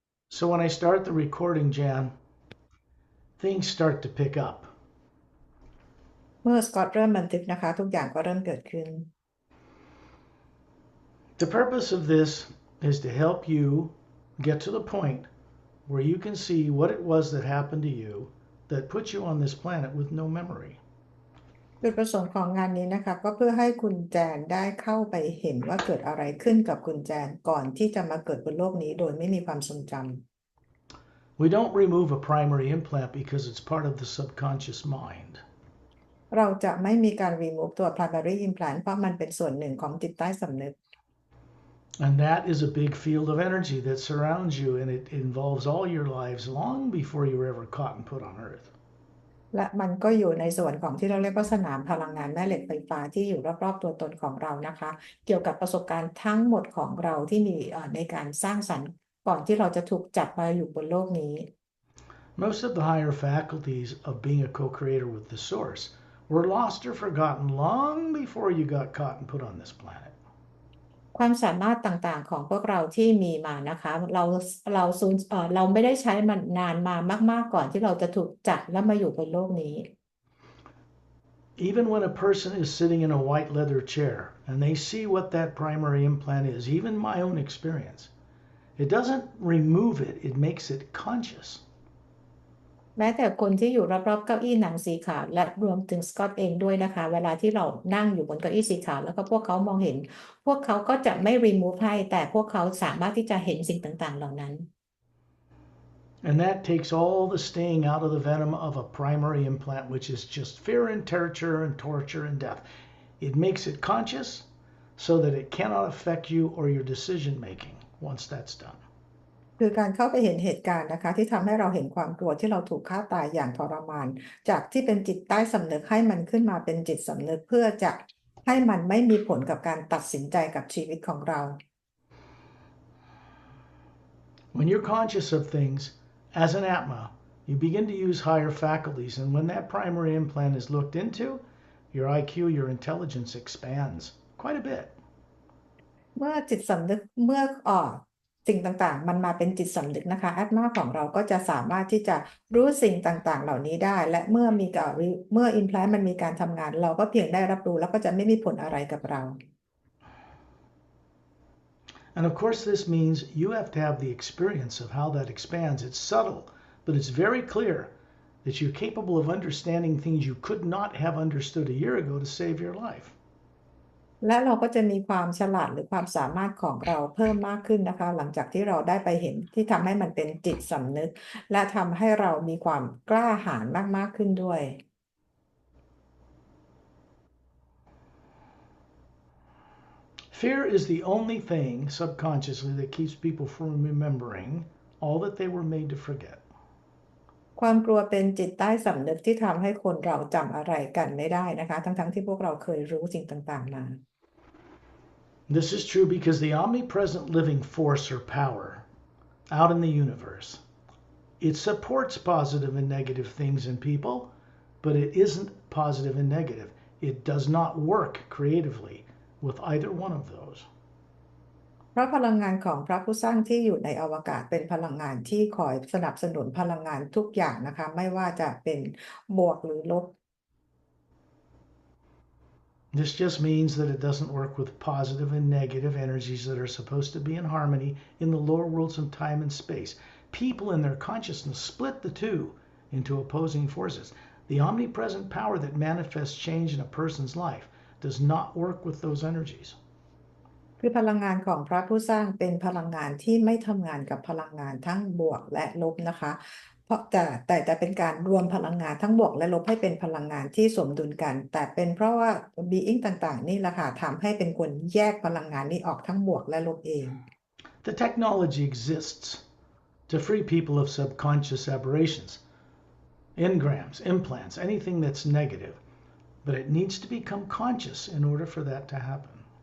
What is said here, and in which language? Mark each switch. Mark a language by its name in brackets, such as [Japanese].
[English] So when I start the recording, Jan, things start to pick up. [Thai] เมื่อสกอตเริ่มบันทึกนะคะทุกอย่างก็เริ่มเกิดขึ้น [English] The purpose of this is to help you get to the point where you can see what it was that happened to you that put you on this planet with no memory. [Thai] จุดประสงค์ของงานนี้นะคะก็เพื่อให้คุณแจนได้เข้าไปเห็นว่าเกิดอะไรขึ้นกับคุณแจนก่อนที่จะมาเกิดบนโลกนี้โดยไม่มีความทรงจำ [English] We don't remove a primary implant because it's part of the subconscious mind. [Thai] เราจะไม่มีการ remove ตัว primary implant เพราะมันเป็นส่วนหนึ่งของจิตใต้สำนึก [English] And that is a big field of energy that surrounds you, and it involves all your lives long before you were ever caught and put on Earth. [Thai] และมันก็อยู่ในส่วนของที่เราเรียกว่าสนามพลังงานแม่เหล็กไฟฟ้าที่อยู่รอบๆตัวตนของเรานะคะเกี่ยวกับประสบการณ์ทั้งหมดของเราที่มีในการสร้างสรรค์ก่อนที่เราจะถูกจับมาอยู่บนโลกนี้ [English] Most of the higher faculties of being a co-creator with the source were lost or forgotten long before you got caught and put on this planet. [Thai] ความสามารถต่างๆของพวกเราที่มีมานะคะเราไม่ได้ใช้มันนานมามากๆก่อนที่เราจะถูกจับและมาอยู่บนโลกนี้ [English] Even when a person is sitting in a white leather chair and they see what that primary implant is, even my own experience, it doesn't remove it, it makes it conscious. [Thai] แม้แต่คนที่อยู่รอบๆเก้าอี้หนังสีขาวและรวมถึงสกอตเองด้วยนะคะเวลาที่เรานั่งอยู่บนเก้าอี้สีขาวแล้วก็พวกเขามองเห็นพวกเขาก็จะไม่ remove ให้แต่พวกเขาสามารถที่จะเห็นสิ่งต่างๆเหล่านั้น [English] And that takes all the sting out of the venom of a primary implant, which is just fear and torture and death. It makes it conscious so that it cannot affect you or your decision making once that's done. [Thai] คือการเข้าไปเห็นเหตุการณ์นะคะที่ทำให้เราเห็นความกลัวที่เราถูกฆ่าตายอย่างทรมานจากที่เป็นจิตใต้สำนึกให้มันขึ้นมาเป็นจิตสำนึกเพื่อจะให้มันไม่มีผลกับการตัดสินใจกับชีวิตของเรา [English] When you're conscious of things as an Atma, you begin to use higher faculties, and when that primary implant is looked into, your IQ, your intelligence expands quite a bit. [Thai] เมื่อจิตสำนึกเมื่อสิ่งต่างๆมันมาเป็นจิตสำนึกนะคะแอดมาของเราก็จะสามารถที่จะรู้สิ่งต่างๆเหล่านี้ได้และเมื่ออิมแพลนมันมีการทำงานเราก็เพียงได้รับรู้แล้วก็จะไม่มีผลอะไรกับเรา [English] And of course, this means you have to have the experience of how that expands. It's subtle, but it's very clear that you're capable of understanding things you could not have understood a year ago to save your life. [Thai] และเราก็จะมีความฉลาดหรือความสามารถของเราเพิ่มมากขึ้นนะคะหลังจากที่เราได้ไปเห็นที่ทำให้มันเป็นจิตสำนึกและทำให้เรามีความกล้าหาญมากๆขึ้นด้วย [English] Fear is the only thing subconsciously that keeps people from remembering all that they were made to forget. [Thai] ความกลัวเป็นจิตใต้สำนึกที่ทำให้คนเราจำอะไรกันไม่ได้นะคะทั้งๆที่พวกเราเคยรู้สิ่งต่างๆมา [English] This is true because the omnipresent living force or power out in the universe, it supports positive and negative things in people, but it isn't positive and negative. It does not work creatively with either one of those. [Thai] เพราะพลังงานของพระผู้สร้างที่อยู่ในอวกาศเป็นพลังงานที่คอยสนับสนุนพลังงานทุกอย่างนะคะไม่ว่าจะเป็นบวกหรือลบ [English] This just means that it doesn't work with positive and negative energies that are supposed to be in harmony in the lower worlds of time and space. People in their consciousness split the two into opposing forces. The omnipresent power that manifests change in a person's life does not work with those energies. [Thai] คือพลังงานของพระผู้สร้างเป็นพลังงานที่ไม่ทำงานกับพลังงานทั้งบวกและลบนะคะเพราะแต่เป็นการรวมพลังงานทั้งบวกและลบให้เป็นพลังงานที่สมดุลกันแต่เป็นเพราะว่า being ต่างๆนี่แหละค่ะทำให้เป็นคนแยกพลังงานนี้ออกทั้งบวกและลบเอง [English] The technology exists to free people of subconscious aberrations, engrams, implants, anything that's negative, but it needs to become conscious in order for that to happen.